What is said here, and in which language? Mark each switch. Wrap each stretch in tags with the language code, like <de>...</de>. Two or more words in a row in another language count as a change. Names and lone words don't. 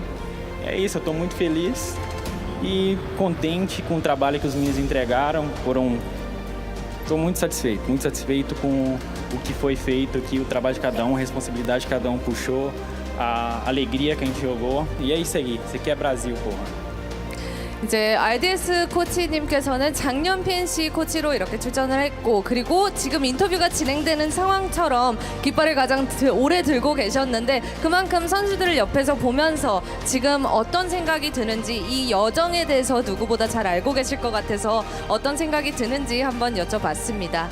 <pt>É isso, eu estou muito feliz e contente com o trabalho que os meninos entregaram. Estou muito satisfeito com o que foi feito aqui, o trabalho de cada um, a responsabilidade que cada um puxou, a alegria que a gente jogou. E é isso aí, isso aqui é Brasil, porra.</pt> <ko>이제 RDS 코치님께서는 작년 PNC 코치로 이렇게 출전을 했고 그리고 지금 인터뷰가 진행되는 상황처럼 깃발을 가장 오래 들고 계셨는데 그만큼 선수들을 옆에서 보면서 지금 어떤 생각이 드는지 이 여정에 대해서 누구보다 잘 알고 계실 것 같아서 어떤 생각이 드는지 한번 여쭤봤습니다.</ko>